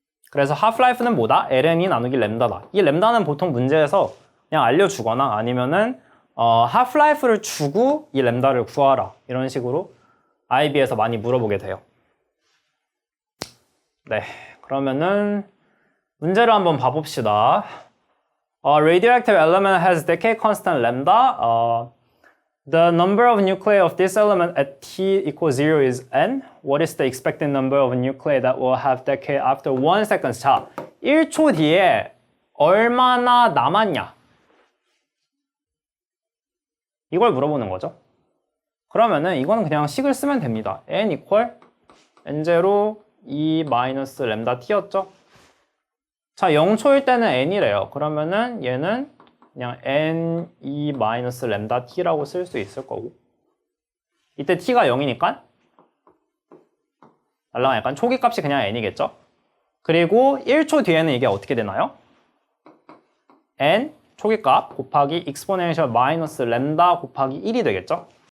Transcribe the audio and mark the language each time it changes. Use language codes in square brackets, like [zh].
[ko] 그래서 half-life는 뭐다? ln이 나누기 램다다. 이 램다는 보통 문제에서 그냥 알려주거나 아니면은 half-life를 주고 이 램다를 구하라. 이런 식으로 IB에서 많이 물어보게 돼요. 네, 그러면은 문제를 한번 봐봅시다. [en] Radioactive element has decay constant lambda. The number of nuclei of this element at t equals 0 is n. What is the expected number of nuclei that will have decay after 1 second? [ko] 자, 1초 뒤에 얼마나 남았냐? 이걸 물어보는 거죠. 그러면은 이거는 그냥 식을 쓰면 됩니다. n equal n0 2 마이너스 램다 t였죠? 자, 0초일 때는 n이래요. 그러면은 얘는 그냥 n 2 마이너스 램다 t라고 쓸 수 있을 거고, 이때 t가 0이니까 날라가니까 초기 값이 그냥 n이겠죠? 그리고 1초 뒤에는 이게 어떻게 되나요? n 초기값 곱하기 exponential 마이너스 램다 곱하기 1이 되겠죠?